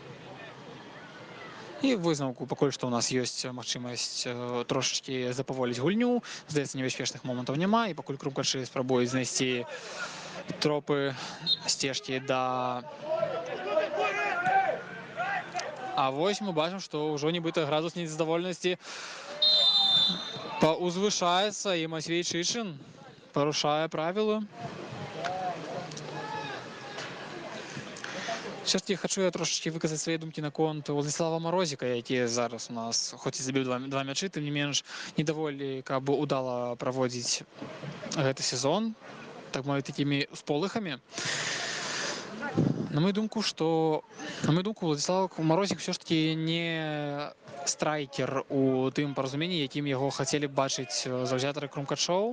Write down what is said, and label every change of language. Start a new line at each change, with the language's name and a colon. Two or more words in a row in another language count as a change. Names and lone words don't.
Belarusian: І в высновку, пакуль што ў нас ёсць магчымасць трошачкі запаволіць гульню, здаецца, небяспечных момантаў няма, і пакуль крумкачы спрабуюць знайсці тропы, сцежкі да... А вось мы бачым, што ўжо нібыта градус незадаволенасці паўзвышаецца, і Матвей Чычын парушае правілы.
Russian: Все-таки хочу я
Belarusian: трошечки выказаць свае думкі наконт Владислава Марозіка, які зараз у нас, хоць і забіў 2 мячы, тым не менш, не даволі, каб удала праводзіць гэты сезон, так мовіць, такімі сполыхамі. На мою думку, Владислав Марозік все ж таки не страйкер у тым паразуменні, якім яго хацелі б бачыць заўзятары Крумкачоў.